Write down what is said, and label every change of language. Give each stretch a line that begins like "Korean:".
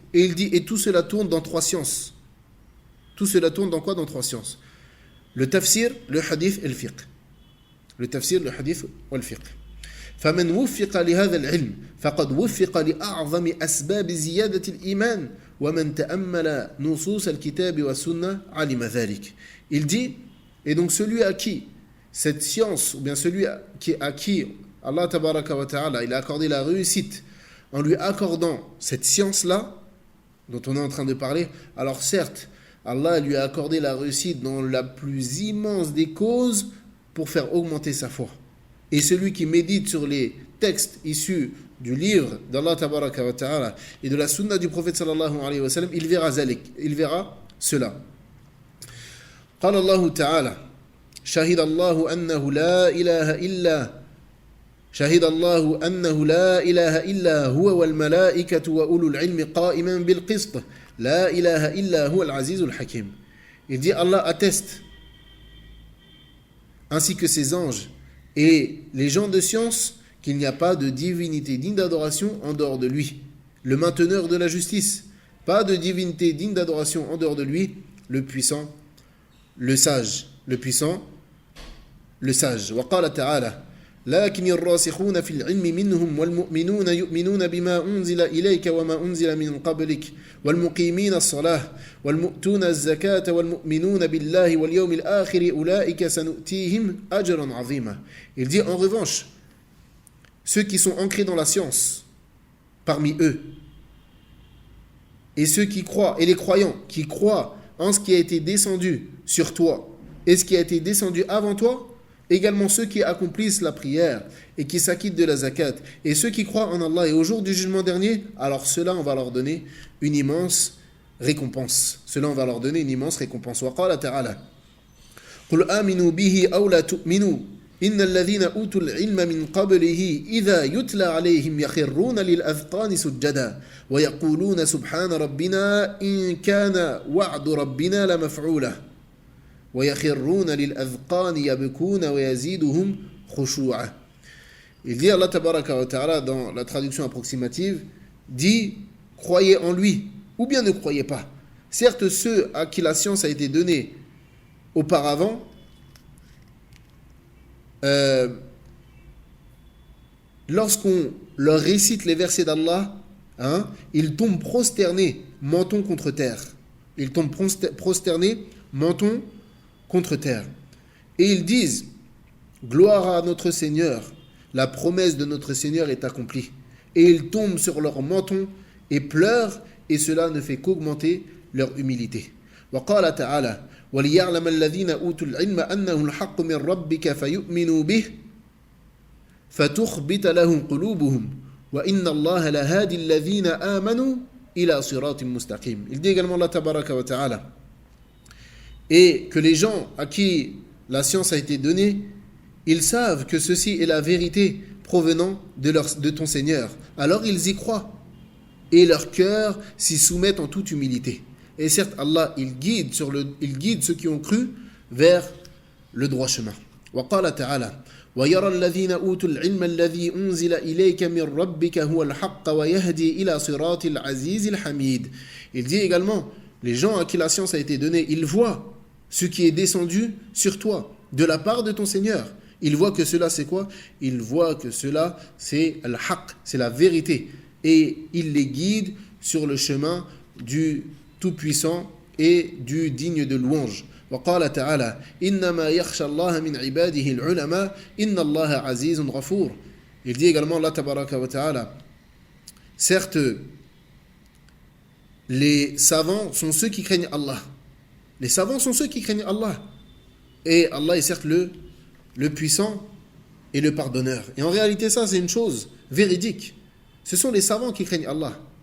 French: Et il dit, et tout cela tourne dans 3 sciences. Tout cela tourne dans quoi? Dans 3 sciences. Le tafsir, le hadith et le fiqh. Le tafsir, le hadith et le fiqh.
Arabic: فمن وفق لهذا العلم فقد وفق لأعظم أسباب زيادة الإيمان ومن تأمل نصوص الكتاب والسنة علم ذلك.
French: Il dit, et donc celui à qui cette science, ou bien celui à qui Allah tabaraka wa ta'ala, il a accordé la réussite en lui accordant cette science-là dont on est en train de parler, alors certes, Allah lui a accordé la réussite dans la plus immense des causes pour faire augmenter sa foi. Et celui qui médite sur les textes issus du livre d'Allah tabaraka wa ta'ala et de la sunna du prophète sallallahu alayhi wa sallam, il verra cela.
Arabic: قال الله تعالى شهد الله أنه لا إله إلا هو والملائكة وأولو العلم قائما بالقسط لا إله إلا هو العزيز الحكيم.
French: Il dit, Allah atteste, ainsi que ses anges et les gens de science, qu'il n'y a pas de divinité digne d'adoration en dehors de lui, le mainteneur de la justice, pas de divinité digne d'adoration en dehors de lui, le puissant, le sage, le puissant, le sage.
Arabic: وقال تعالى لكن الراسخون في العلم منهم والمؤمنون يؤمنون بما أنزل إليك وما أنزل من قبلك والمقيمين الصلاة والمؤتون الزكاة والمؤمنون بالله واليوم الآخر أولئك سنؤتيهم أجرا عظيما.
French: Il dit en revanche, ceux qui sont ancrés dans la science parmi eux, et ceux qui croient, et les croyants qui croient en ce qui a été descendu sur toi et ce qui a été descendu avant toi, également ceux qui accomplissent la prière et qui s'acquittent de la zakat, et ceux qui croient en Allah et au jour du jugement dernier, alors ceux-là, on va leur donner une immense récompense. Ceux-là, on va leur donner une immense récompense.
Arabic: وقال تعالى قل آمنوا به أو لا تؤمنوا إن الذين أوتوا العلم من قبله إذا يتلى عليهم يخرون للأذقان سجدا ويقولون سبحان ربنا إن كان وعد ربنا لمفعولا ويخرون للأذقان يبكون ويزيدهم خشوعا.
French: Il dit, Allah tabaraka wa ta'ala, dans la traduction approximative, dit, croyez en lui, ou bien ne croyez pas. Certes, ceux à qui la science a été donnée auparavant, lorsqu'on leur récite les versets d'Allah, ils tombent prosternés, menton contre terre. Ils tombent prosternés, menton contre terre. Et ils disent, gloire à notre Seigneur, la promesse de notre Seigneur est accomplie. Et ils tombent sur leur menton et pleurent, et cela ne fait qu'augmenter leur humilité.
Arabic: وقال تعالى وليعلم الذين أوتوا العلم أنه الحق من ربك فيؤمنوا به فتخبت له قلوبهم وإن الله لهادي الذين آمنوا إلى صراط مستقيم.
French: Il dit également Allah tabaraka wa ta'ala, et que les gens à qui la science a été donnée, ils savent que ceci est la vérité provenant de ton Seigneur. Alors ils y croient et leur cœur s'y soumettent en toute humilité. Et certes, Allah, il guide ceux qui ont cru vers le droit chemin.
Arabic: وقال تعالى ويرى الذين أوتوا العلم الذي أنزل إليك من ربك هو الحق ويهدي إلى صراط العزيز الحميد.
French: Il dit également, les gens à qui la science a été donnée, ils voient ce qui est descendu sur toi de la part de ton Seigneur. Ils voient que cela c'est quoi? Ils voient que cela c'est al-haq, c'est la vérité. Et il les guide sur le chemin du tout-puissant et du digne de louange.
Arabic: وقال تعالى إنما يخشى الله من عباده العلماء إن الله عزيز غفور.
French: Il dit également Allah tabaraka wa ta'ala, certes les savants sont ceux qui craignent Allah. Les savants sont ceux qui craignent Allah. Et Allah est certes le puissant et le pardonneur. Et en réalité ça c'est une chose véridique. Ce sont les savants qui craignent Allah.